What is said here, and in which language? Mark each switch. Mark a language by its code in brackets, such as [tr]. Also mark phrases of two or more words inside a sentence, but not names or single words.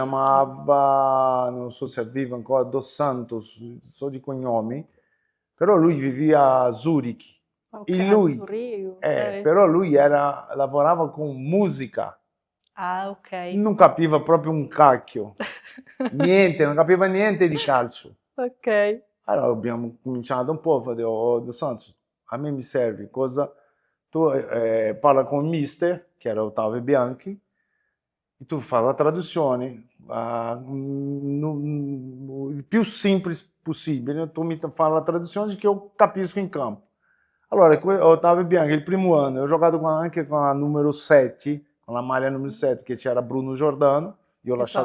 [it] chiamava, non so se è vivo ancora, Dos Santos, so di cognomi, però lui viveva a Zurigo. Ok, E a lui, Zurigo, ok. però lui lavorava con musica, Ah, ok. non capiva proprio un cacchio, niente, non capiva niente di calcio. Ok. Allora abbiamo cominciato un po', ho detto, oh, Dos Santos, a me mi serve cosa? Tu parla con il mister, che era Ottavio Bianchi, e tu fai la traduzione il più semplice possibile, tu mi fai la traduzione che io capisco in campo. Allora, Ottavio Bianchi, il primo anno, ho giocato anche con la numero 7, con la maglia numero 7, che c'era Bruno Giordano, io ho lasciato